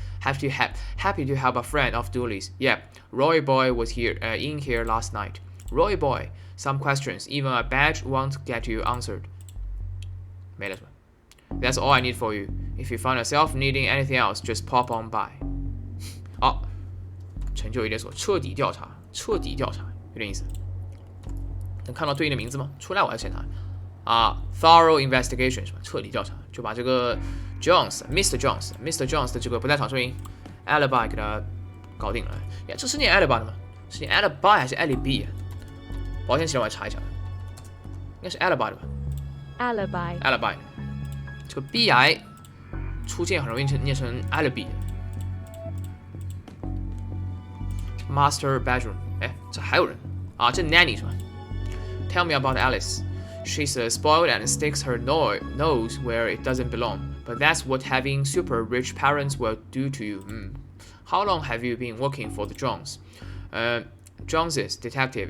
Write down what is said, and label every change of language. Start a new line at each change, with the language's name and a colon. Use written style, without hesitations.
English: Happy to help a friend of Dooley's. Yeah, Roy Boy was in here last night. Roy Boy, some questions, even a badge won't get you answered.
Chinese: 没了是吧?
English: That's all I need for you. If you find yourself needing anything else, just pop on by.
Chinese: 好，成就一点所，彻底调查，有点意思。能看到对应的名字吗？出来我还检查啊 ，
English: thorough investigation
Chinese: 是吧？彻底调查，就把这个 Mr. Jones 的这个不在场证明 alibi 给他搞定了。呀，这是念 alibi 的吗？是念 alibi 还是 alibi？保险起来我来查一下，应该是 alibi 的吧 ？alibi，这个 bi 出现很容易念成 alibi。 Master bedroom， 哎，这还有人啊，这 nanny 是吧 ？
English: Tell me about Alice. She's spoiled and sticks her nose where it doesn't belong. But that's what having super rich parents will do to you. How long have you been working for the Jones? Joneses, detective.